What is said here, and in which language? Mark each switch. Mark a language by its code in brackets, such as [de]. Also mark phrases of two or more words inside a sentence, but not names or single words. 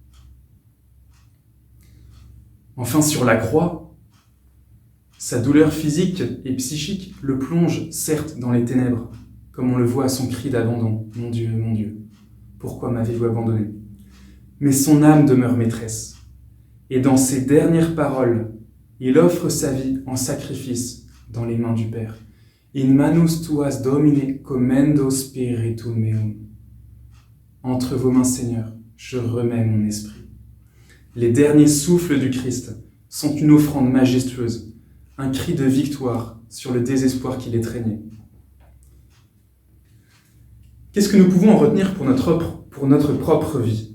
[fr] Enfin, sur la croix, sa douleur physique et psychique le plonge certes dans les ténèbres, comme on le voit à son cri d'abandon. « Mon Dieu, pourquoi m'avez-vous abandonné ?» Mais son âme demeure maîtresse. Et dans ses dernières paroles, il offre sa vie en sacrifice dans les mains du Père. [la] « In manus tuas, Domine, commendo spiritum meum. [fr] » Entre vos mains, Seigneur, je remets mon esprit. Les derniers souffles du Christ sont une offrande majestueuse, un cri de victoire sur le désespoir qui l'étreignait. Qu'est-ce que nous pouvons en retenir pour notre propre vie ?